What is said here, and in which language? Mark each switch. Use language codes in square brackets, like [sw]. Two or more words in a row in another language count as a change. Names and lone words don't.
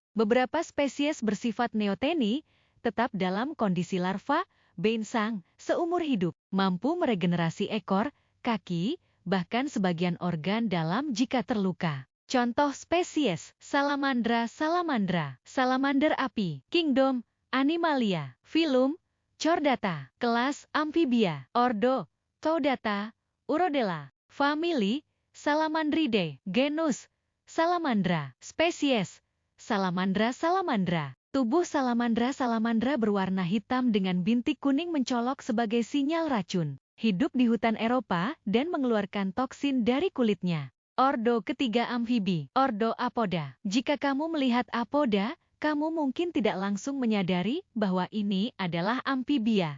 [id] Beberapa spesies bersifat neoteni, tetap dalam kondisi larva, beinsang, seumur hidup, mampu meregenerasi ekor, kaki, bahkan sebagian organ dalam jika terluka. Contoh spesies, Salamandra salamandra, salamander api, kingdom, Animalia, filum, Chordata, kelas, amfibia, ordo, Chordata, Urodela, famili, Salamandridae, genus, Salamandra, spesies, Salamandra salamandra. Tubuh salamandra berwarna hitam dengan bintik kuning mencolok sebagai sinyal racun. Hidup di hutan Eropa dan mengeluarkan toksin dari kulitnya. Ordo ketiga amfibi, ordo Apoda. Jika kamu melihat apoda, kamu mungkin tidak langsung menyadari bahwa ini adalah amfibia.